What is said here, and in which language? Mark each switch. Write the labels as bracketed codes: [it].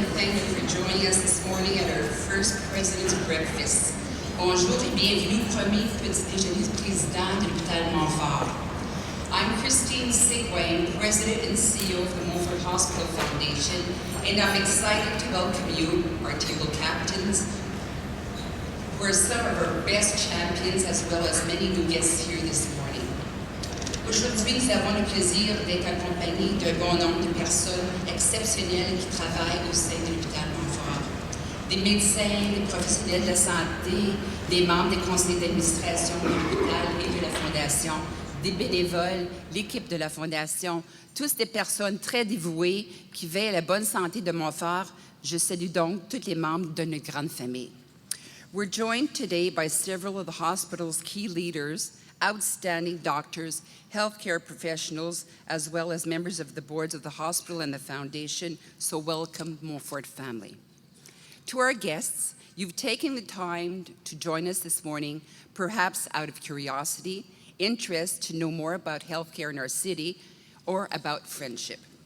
[en] Thank you for joining us this morning at our first President's Breakfast. [fr] Bonjour et bienvenue au premier petit-déjeuner du président de l'Hôpital Montfort. [en] I'm Christine Segway, President and CEO of the Montfort Hospital Foundation, and I'm excited to welcome you, our table captains, who are some of our best champions, as well as many new guests here this morning. [fr] Aujourd'hui, nous avons le plaisir d'être accompagnés d'un bon nombre de personnes exceptionnelles qui travaillent au sein de l'Hôpital Montfort. Des médecins, des professionnels de la santé, des membres des conseils d'administration de l'hôpital et de la Fondation, des bénévoles, l'équipe de la Fondation, tous des personnes très dévouées qui veillent à la bonne santé de Montfort. Je salue donc tous les membres de notre grande famille. [en] We're joined today by several of the hospital's key leaders, outstanding doctors, healthcare professionals, as well as members of the boards of the hospital and the foundation, so welcome, Montfort family. To our guests, you've taken the time to join us this morning, perhaps out of curiosity, interest to know more about healthcare in our city, or about friendship.